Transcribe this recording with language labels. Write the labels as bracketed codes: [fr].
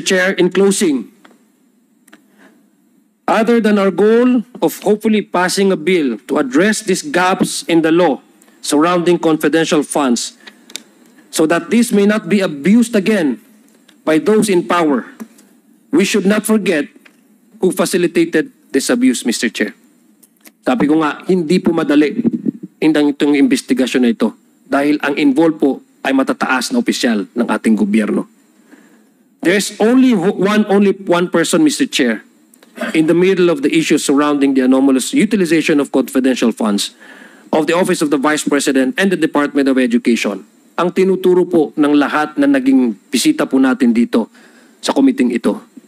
[en] Chair, in closing, other than our goal of hopefully passing a bill to address these gaps in the law surrounding confidential funds so that this may not be abused again by those in power, we should not forget who facilitated this abuse, Mr. Chair. [tl] Sabi ko nga, hindi po madali itong investigasyon na ito dahil ang involved po ay matataas na opisyal ng ating gobyerno. [en] There's only one person, Mr. Chair, in the middle of the issues surrounding the anomalous utilization of confidential funds of the Office of the Vice President and the Department of Education. [tl] Ang tinuturo po ng lahat na naging bisita po natin dito sa committee ito.